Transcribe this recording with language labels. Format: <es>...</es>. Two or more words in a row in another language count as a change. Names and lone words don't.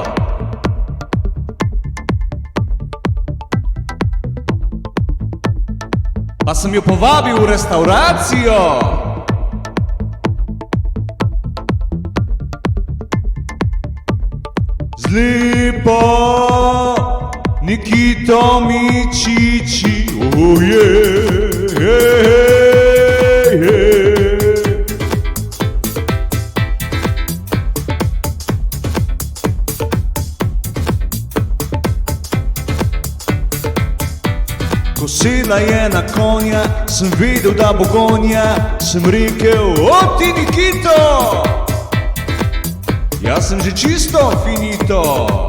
<sl>Pa sem jo povabil v restavracijo. Slepo Nikito mi čiči,</sl> <en>oh yeah, yeah, yeah.</en> <sl>Ko sedla je na konja, sem vedel, da bo gonja. Sem rekel, o ti Nikito, jaz sem že čisto finito.</sl>